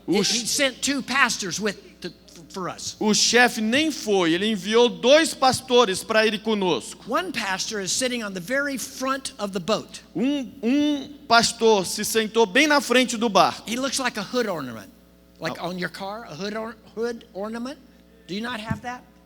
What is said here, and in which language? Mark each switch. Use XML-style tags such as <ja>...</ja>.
<en>He Oosh. sent 2 pastors for us.</en> <pt>O chefe nem foi, ele enviou 2 pastores para ir conosco.</pt> <en>One pastor is sitting on the very front of the boat.</en> <pt>Um pastor se sentou bem na frente do barco.</pt> <en>He looks like a hood ornament. Like on your car, a hood ornament. Do you not have that?</en>